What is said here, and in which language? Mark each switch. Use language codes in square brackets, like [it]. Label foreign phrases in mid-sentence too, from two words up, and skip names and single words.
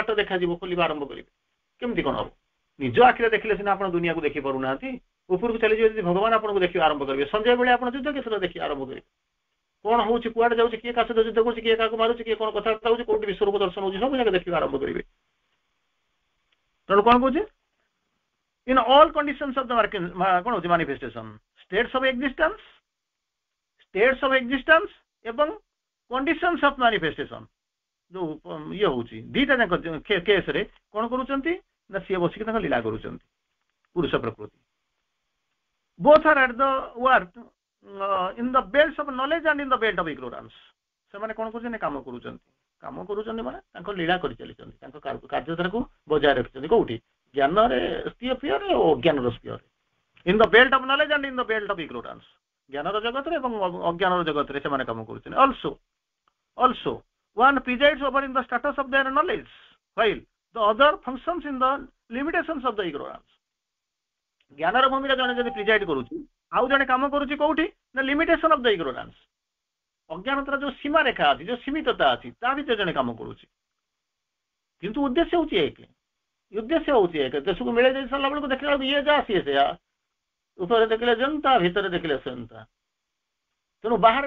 [or] ବାଟ ଦେଖାଯିବ ଖୋଲିବା ଆରମ୍ଭ କରିବେ କେମିତି କଣ ହବ ନିଜ ଆଖିରେ ଦେଖିଲେ ସିନା ଆପଣ ଦୁନିଆକୁ ଦେଖି ପାରୁନାହାନ୍ତି ଉପରକୁ ଚାଲିଯିବେ ଯଦି ଭଗବାନ ଆପଣଙ୍କୁ ଦେଖିବା ଆରମ୍ଭ କରିବେ ସନ୍ଧ୍ୟା ବେଳେ ଆପଣ ଯୁଦ୍ଧ କ୍ଷେତ୍ରରେ ଦେଖିବା ଆରମ୍ଭ କରିବେ କଣ ହଉଛି କୁଆଡେ ଯାଉଛି କିଏ କାହା ସହିତ ଯୁଦ୍ଧ କରୁଛି କିଏ କାହାକୁ ମାରୁଛି କିଏ କଣ କଥାବାର୍ତ୍ତା ହଉଛି କୋଉଠି ବିଶ୍ୱରୂପ ଦର୍ଶନ ହଉଛି ସବୁ ଜାଗା ଦେଖିବା ଆରମ୍ଭ କରିବେ ତେଣୁ କଣ କହୁଛି [en] in all conditions of the [or] କଣ ହଉଛି [en] manifestation states of [or] existence ଏବଂ [en] conditions of manifestation [or] ଯୋଉ ଇଏ ହଉଛି ଦିଟା ଯାକ କେସରେ କଣ କରୁଛନ୍ତି ନା ସିଏ ବସିକି ତାଙ୍କ ଲୀଳା କରୁଛନ୍ତି ପୁରୁଷ ପ୍ରକୃତି [en] both are at the work in the belts of knowledge and in the belt of ignorance [or] ସେମାନେ କଣ କରୁଛନ୍ତି କାମ କରୁଛନ୍ତି ମାନେ ତାଙ୍କ ଲୀଳା କରି ଚାଲିଛନ୍ତି ତାଙ୍କ କାର୍ଯ୍ୟଧାରାକୁ ବଜାୟ ରଖିଛନ୍ତି କୋଉଠି ଜ୍ଞାନରେ ସ୍ପିୟରରେ ଓ ଅଜ୍ଞାନର ସ୍ପିୟରରେ [en] in the belt of knowledge and in the belt of ignorance [or] ଜ୍ଞାନର ଜଗତରେ ଏବଂ ଅଜ୍ଞାନର ଜଗତରେ ସେମାନେ କାମ କରୁଛନ୍ତି [en] also one presides over in the status of their knowledge while the other functions in the limitations of the ignorance [or] ଜ୍ଞାନର ଭୂମିକା ଜଣେ ଯଦି ପ୍ରିଜାଇଡ୍ କରୁଛି ଆଉ ଜଣେ କାମ କରୁଛି କୋଉଠି ନା [en] limitation of the ignorance [or] ଅଜ୍ଞାନତାର ଯୋଉ ସୀମାରେଖା ଅଛି ଯୋଉ ସୀମିତତା ଅଛି ତା ଭିତରେ ଜଣେ କାମ କରୁଛି କିନ୍ତୁ ଉଦ୍ଦେଶ୍ୟ ହଉଛି ଏକ ଦେଶକୁ ମିଳେଇ ଦେଇ ସାରିଲା ବେଳକୁ ଦେଖିଲା ବେଳକୁ ଇଏ ଯାହା ସିଏ ସେୟା ଉପରେ ଦେଖିଲେ ଯେନ୍ତା ଭିତରେ ଦେଖିଲେ ସେନ୍ତା ତେଣୁ ବାହାରେ